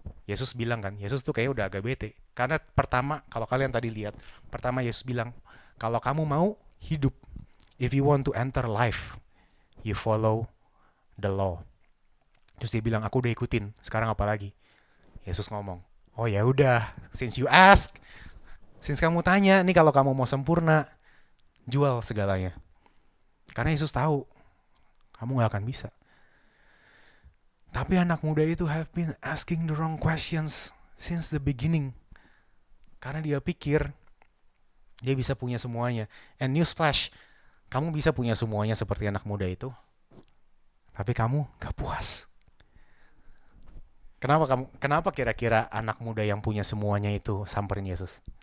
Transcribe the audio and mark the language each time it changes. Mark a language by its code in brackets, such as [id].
[id] Yesus bilang kan, Yesus tuh kayaknya udah agak bete. Karena pertama, kalau kalian tadi lihat, pertama Yesus bilang, kalau kamu mau hidup, [en] if you want to enter life, you follow the law. [id] Terus dia bilang, aku udah ikutin, sekarang apa lagi? Yesus ngomong, oh ya udah, [en] since you ask, [id] since kamu tanya, nih kalau kamu mau sempurna, jual segalanya. Karena Yesus tahu, kamu gak akan bisa. Tapi anak muda itu [en] have been asking the wrong questions since the beginning. [id] Karena dia pikir dia bisa punya semuanya. [en] And newsflash, [id] kamu bisa punya semuanya seperti anak muda itu, tapi kamu gak puas. Kenapa kira-kira anak muda yang punya semuanya itu samperin Yesus?